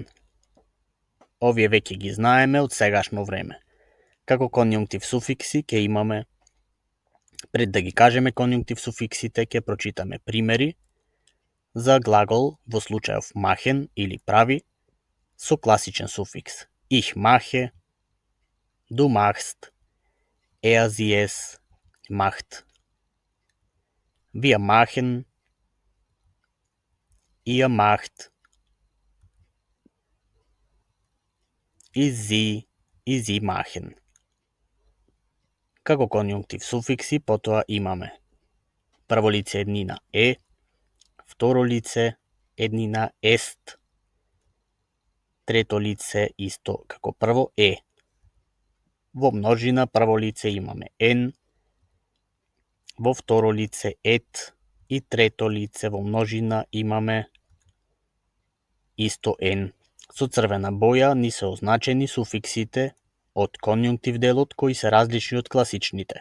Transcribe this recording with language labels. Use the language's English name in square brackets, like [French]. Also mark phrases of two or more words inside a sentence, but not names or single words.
[Macedonian] Овие веќе ги знаеме од сегашно време. Како конјунктив суфикси ќе имаме, пред да ги кажеме конјунктив суфиксите, ќе прочитаме примери за глагол во случајов machen или прави со класичен суфикс. [German] Ich mache, du machst, sie es macht. Wir machen, ihr macht, sie machen. [Macedonian] Како конјунктив суфикси потоа имаме прво лице еднина е, второ лице еднина est, трето лице исто како прво е. Во множина прво лице имаме n, во второ лице et и трето лице во множина имаме исто n Со црвена боја ни се означени суфиксите од конјунктив делот кои се различни од класичните.